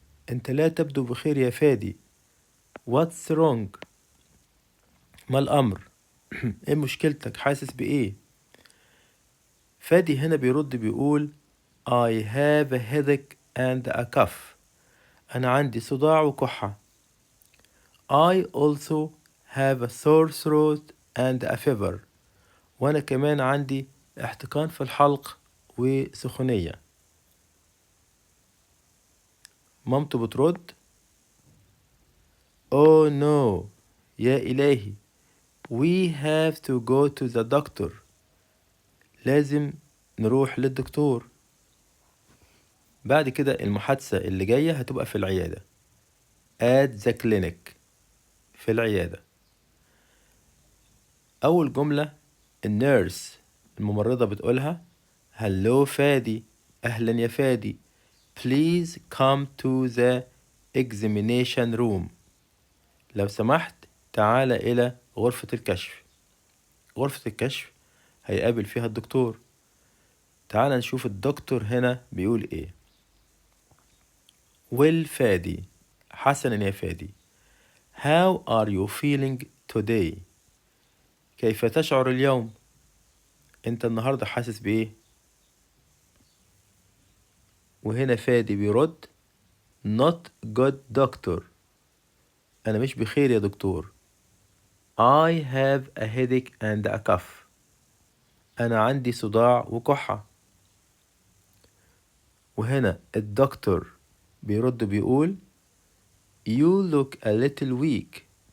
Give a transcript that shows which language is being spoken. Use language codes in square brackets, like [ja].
[ar] أنت لا تبدو بخير يا فادي. [en] What's wrong؟ [ar] ما الأمر؟ إيه مشكلتك؟ حاسس بإيه؟ فادي هنا بيرد بيقول [en] I have a headache and a cough. [ar] أنا عندي صداع وكحة. [en] I also have a sore throat and a fever. [ar] وأنا كمان عندي احتقان في الحلق وسخونية. مامته بترد [en] Oh no، [ar] يا إلهي. [en] We have to go to the doctor. [ar] لازم نروح للدكتور. بعد كده المحادثة اللي جاية هتبقى في العيادة [en] at the clinic [ar] في العيادة. أول جملة النيرس الممرضة بتقولها Hello فادي. أهلا يا فادي. [en] Please come to the examination room. [ar] لو سمحت تعال إلى غرفة الكشف. غرفة الكشف هيقابل فيها الدكتور. تعال نشوف الدكتور هنا بيقول إيه. well فادي. حسنا يا فادي. [en] How are you feeling today؟ [ar] كيف تشعر اليوم؟ انت النهاردة حاسس بإيه؟ وهنا فادي بيرد [en] not good doctor. [ar] أنا مش بخير يا دكتور. [en] I have a headache and a cough. [ar] أنا عندي صداع وكحة. وهنا الدكتور بيرد بيقول [en] You look a little weak.